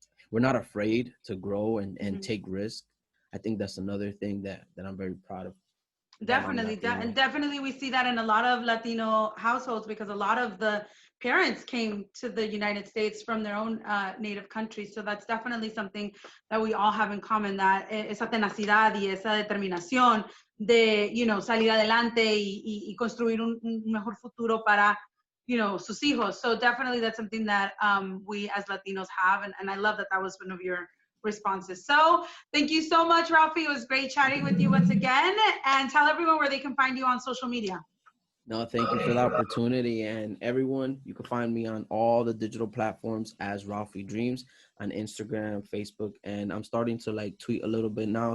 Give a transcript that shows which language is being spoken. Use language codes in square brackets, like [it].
[en] We're not afraid to grow and take risks. I think that's another thing that I'm very proud of. Definitely, and definitely we see that in a lot of Latino households because a lot of the parents came to the United States from their own native countries. So that's definitely something that we all have in common, that [es] esa tenacidad y esa determinación de, salir adelante y construir un mejor futuro para, sus hijos. [en] So definitely that's something that we as Latinos have. And I love that that was one of your responses. So thank you so much, Ralphie. It was great chatting with you once again. And tell everyone where they can find you on social media. No, thank you for the opportunity. And everyone, you can find me on all the digital platforms as Ralphy Dreamz on Instagram, Facebook, and I'm starting to tweet a little bit now.